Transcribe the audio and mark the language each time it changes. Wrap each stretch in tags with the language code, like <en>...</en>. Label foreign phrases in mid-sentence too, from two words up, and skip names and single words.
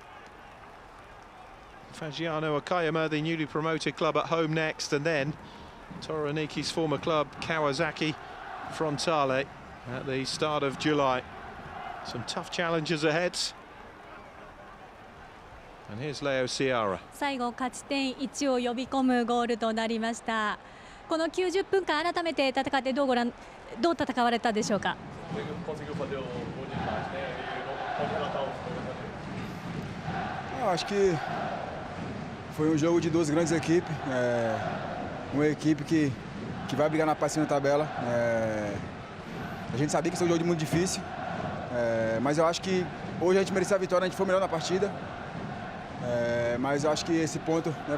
<en>Fagiano Okayama, the newly promoted club, at home next, and then Toroniki's former club, Kawasaki Frontale, at the start of July. Some tough challenges ahead. And here's Leo Ciara.</en> <ja>最後勝ち点1を呼び込むゴールとなりました。この90分間改めて戦ってどう戦われたでしょうか。</ja> <pt>Eu acho que foi jogo de duas grandes equipes, uma equipe que vai brigar na parte de cima da tabela. A gente sabia que esse é um jogo muito difícil, mas eu acho que hoje a gente merecia a vitória, a gente foi melhor na partida, mas eu acho que esse ponto, né,</pt>